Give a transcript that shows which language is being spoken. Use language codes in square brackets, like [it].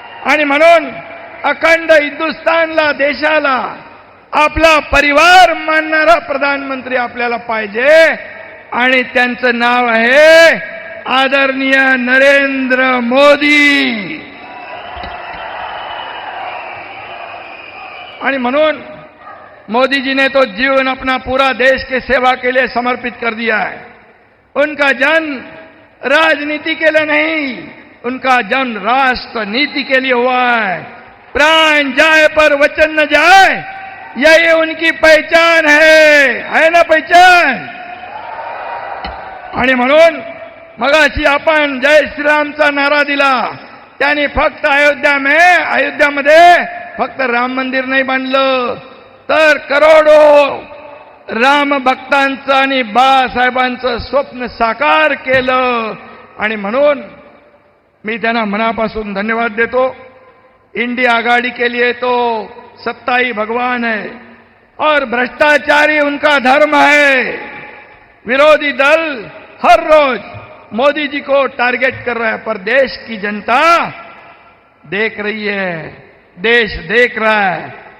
[mr] आणि म्हणून अखंड हिंदुस्थानला, देशाला आपला परिवार मानणारा प्रधानमंत्री आपल्याला पाहिजे. आणि त्यांचं नाव आहे आदरणीय नरेंद्र मोदी. आणि म्हणून [hi] मोदी जी ने तो जीवन अपना पूरा देश के सेवा के लिए समर्पित कर दिया है. उनका जन्म राजनीति के लिए नहीं, उनका जन्म राष्ट्र नीति के लिए हुआ है. प्राण जाए पर वचन न जाए, यही उनकी पहचान है ना पहचान. [mr] आणि म्हणून मगाशी आपण जय श्रीरामचा नारा दिला. त्यांनी फक्त अयोध्यामध्ये फक्त राम मंदिर नाही बांधलं, तर करोडो राम भक्तांचं आणि बाळासाहेबांचं स्वप्न साकार केलं. आणि म्हणून मी त्यांना मनापासून धन्यवाद देतो. [hi] इंडिया आघाड़ी के लिए तो सत्ता ही भगवान है और भ्रष्टाचारी उनका धर्म है. विरोधी दल हर रोज मोदी जी को टारगेट कर रहा है, पर देश की जनता देख रही है, देश देख रहा है.